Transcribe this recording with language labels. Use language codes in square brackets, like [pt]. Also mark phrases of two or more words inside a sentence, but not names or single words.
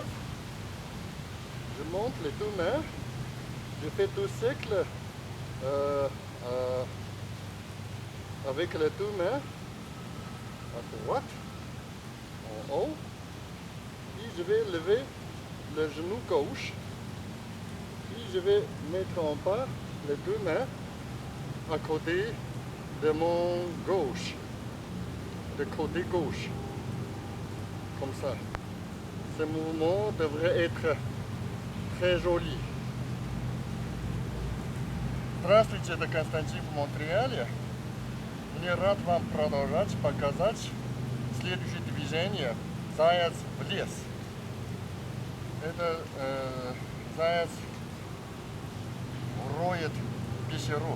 [fr] Je monte les deux mains, je fais deux cercles avec les deux mains à droite, en haut, puis je vais lever le genou gauche, puis je vais mettre en bas les deux mains à côté de mon gauche, de côté gauche, comme ça. Ce mouvement devrait être très joli. [ru] Здравствуйте, это Константин в Монреале. Мне рад вам показать следующее движение «Заяц в лес». Это заяц роет пещеру.